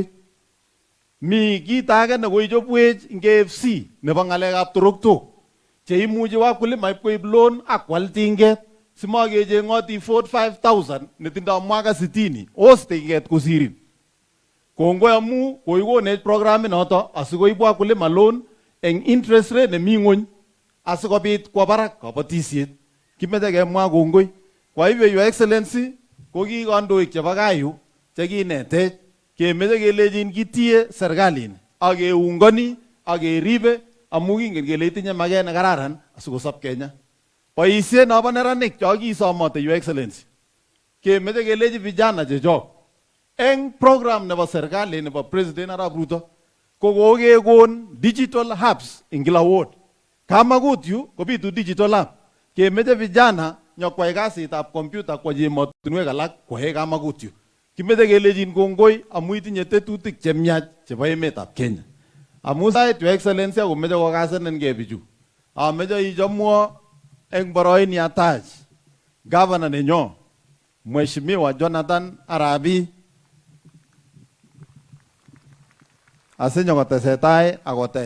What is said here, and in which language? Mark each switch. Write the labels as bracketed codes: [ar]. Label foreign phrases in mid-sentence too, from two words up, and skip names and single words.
[kln] Mi kit age nekoichobwech ing KFC nebo ng'alekab toroktok cheimuchi wakulima ipkoib loan akwal tinget simakecheng'oti 45,000 netindoi mwaka 60 os tinget kosirin. Kongoi amu koikonech programit noto asikoib wakulima loan eng [en] interest rate [kln] nemi ng'ony asikobit kwa barak kabatisiet. Kimeche kemwa kongoi. [sw] Kwa hivyo [en] Your Excellency, [kln] ko ki kandoik chebo kayu chekinetech kemeche kelechin kitie serikalini ak keungani ak keribe amu kingen kele itinye maket nekararan asikosop Kenya. Boisiet nobo neranik cho kisomote [en] Your Excellency, [kln] kemeche kelechi vijana chechok eng program nebo serikali nebo President Arap Ruto ko kokekon [en] digital hubs [kln] ing kila ward. Kamagut yu kobitu digital hub. Kemeche vijana nyokwai kasitab computer kwa emotinwek alak kwae Kamagut yu. Kimeche kelechin kongoi amu itinye tetutik chemiach chebo emetab Kenya. Amu sait [en] Your Excellency [kln] akomeche kokasenenkei bichu. Ameche ichomwo eng boroin yatach governor nenyo Mheshimiwa Jonathan Arabi asinyo kotesetai akotech.